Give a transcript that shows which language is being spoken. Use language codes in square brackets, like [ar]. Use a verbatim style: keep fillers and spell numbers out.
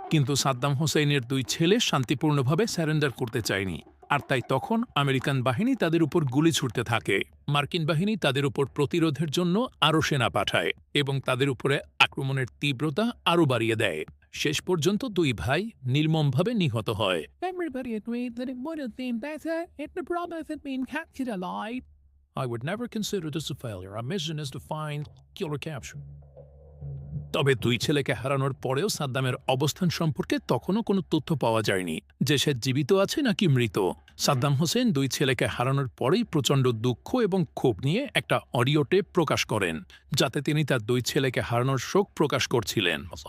[bn] কিন্তু সাদ্দাম হোসেনের দুই ছেলে শান্তিপূর্ণভাবে স্যারেন্ডার করতে চায়নি, আর তাই তখন আমেরিকান বাহিনী তাদের উপর গুলি ছুটতে থাকে। মার্কিন বাহিনী তাদের উপর প্রতিরোধের জন্য আরও সেনা পাঠায় এবং তাদের উপরে আক্রমণের তীব্রতা আরও বাড়িয়ে দেয়। শেষ পর্যন্ত দুই ভাই নির্মমভাবে নিহত হয়। [en] Everybody agreed that it would have been better if the brothers had been captured alive. I would never consider this a failure. Our mission is to find, kill or capture. [bn] তবে দুই ছেলেকে হারানোর পরেও সাদ্দামের অবস্থান সম্পর্কে তখনও কোনো তথ্য পাওয়া যায়নি, যে সে জীবিত আছে নাকি মৃত। সাদ্দাম হোসেন দুই ছেলেকে হারানোর পরেই প্রচণ্ড দুঃখ এবং ক্ষোভ নিয়ে একটা অডিও টেপ প্রকাশ করেন, যাতে তিনি তার দুই ছেলেকে হারানোর শোক প্রকাশ করছিলেন।